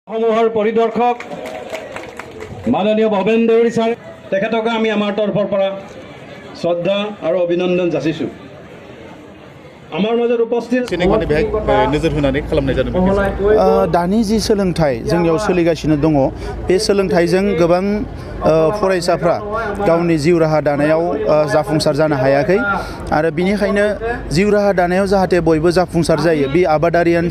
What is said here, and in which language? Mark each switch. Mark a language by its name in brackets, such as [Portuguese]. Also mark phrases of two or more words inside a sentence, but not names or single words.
[Assamese] সমূহৰ পৰিদৰ্শক মাননীয় ভৱেন দেউৰী ছাৰ তেখেতক আমি আমাৰ তৰফৰ পৰা শ্ৰদ্ধা আৰু অভিনন্দন যাচিছোঁ। আমাৰ মাজত উপস্থিত [Bodo] नोजोर होनानै खालामनाय जादों। दानि जि सोलोंथाइ जोंनियाव सोलिगासिनो दङ बे सोलोंथाइजों गोबां फरायसाफ्रा गावनि जिउ राहा दानायाव जाफुंसार जानो हायाखै आरो बिनिखायनो जिउ राहा दानायाव जाहाथे बयबो जाफुंसार जायो बे आबादारियानो